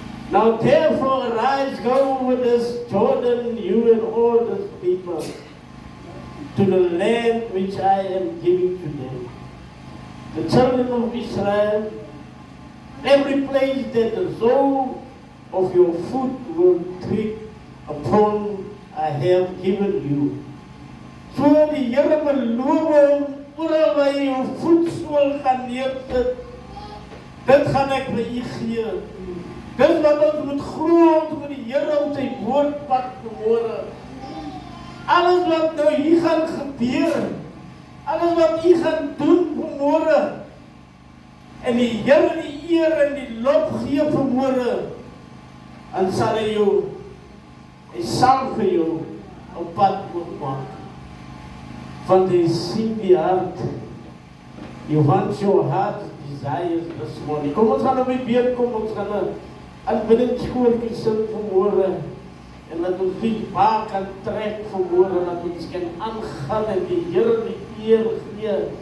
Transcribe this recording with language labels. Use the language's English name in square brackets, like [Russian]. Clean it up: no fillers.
[English] Now therefore arise, go over this Jordan, you and all this people, to the land which I am giving to them. The children of Israel, every place that the sole of your foot will tread upon, I have given you. [Afrikaans] So die Here beloof oral waar jy jou voetsool gaan neersit, dit gaan ek vir u gee. Dis wat ons moet glo, ons moet die Here op sy woord pak vanmôre. Alles wat nou hier gaan gebeur, alles wat u gaan doen vanmôre, en die Here die eer en die lof gee vanmôre, dan sal hy sal vir jou op pad maak. Want hy sien die hart. [English] You want your heart desires this morning. [Afrikaans] Kom ons gaan nou weer bid, kom ons gaan aanbiddingskoortjie sing vanmôre. En dat ons die baak kan trek vanmôre, dat ons kan aangaan en die Here die eer gee.